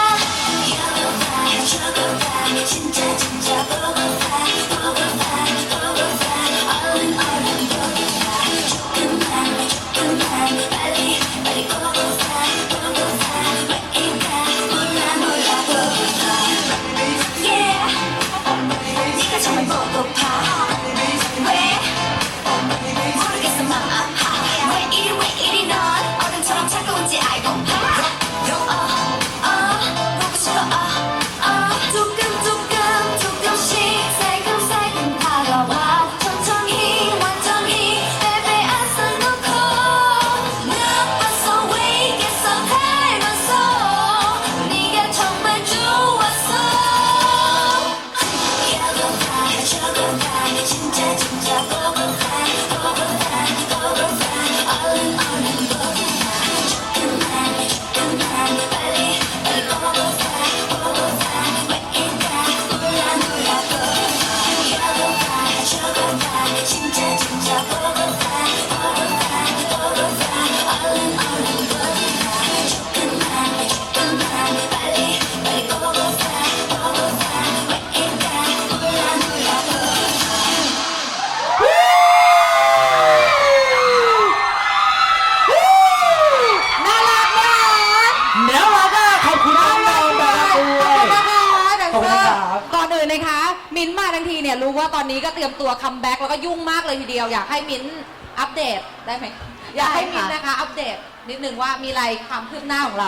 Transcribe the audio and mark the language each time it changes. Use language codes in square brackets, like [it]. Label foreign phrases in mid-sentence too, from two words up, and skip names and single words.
[ko] 해줘봐 진짜 보고 가 얼른 보고 가 조금만 빨리 보고 가 왜 이래 몰라 보고 가 Yeah 네가 정말 보고파 왜 모르겠어 맘 아파 왜 이리 넌 어른처럼 차가운지 알고파 보고 싶어 조금씩 살금살금 다가와 천천히 완전히 [en] Baby I saw no call [ko] 나빴어 왜 이겠어 닮았어 네가 정말 좋았어 해줘봐 진짜 보고 가 얼른 보고 가 조금만 빨리 보고 가 왜 이래 몰라 해줘봐 진짜 보고 가 얼른 보고 가 조금만 빨리 보고 가 왜 이래 몰라 [th] น่ารักมาก เดี๋ยวเราก็ขอบคุณน้องๆแบบด้วย ขอบคุณนะคะ ขอบคุณครับ ก่อนอื่นนะคะ มิ้นท์มาทั้งทีเนี่ยรู้ว่าตอนนี้ก็เตรียมตัวคัมแบ็กแล้วก็ยุ่งมากเลยทีเดียว อยากให้มิ้นท์อัปเดตได้ไหมอยากให้มิ้นท์นะคะอัปเดตนิดนึงว่ามีอะไรความคืบหน้าของเรา